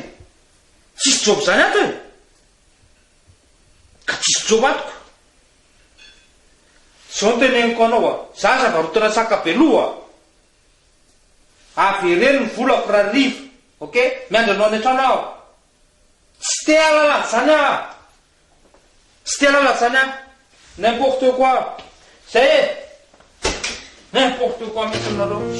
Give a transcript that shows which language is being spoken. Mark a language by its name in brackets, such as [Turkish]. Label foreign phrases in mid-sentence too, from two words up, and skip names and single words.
[Malagasy] Tsisy job zany ato e? Ka tsisy job atoko. Zao no teneniko anao a. Zaza varotana sakabeloa. Averery ny volako raha rivo. Ok? Miandry anao any an-trano aho. Tsy te alala zany aho. Tsy te alala zany aho. [French] N'importe quoi. [Malagasy] Zay e. [French] N'importe quoi [Malagasy] mihitsy aminareo.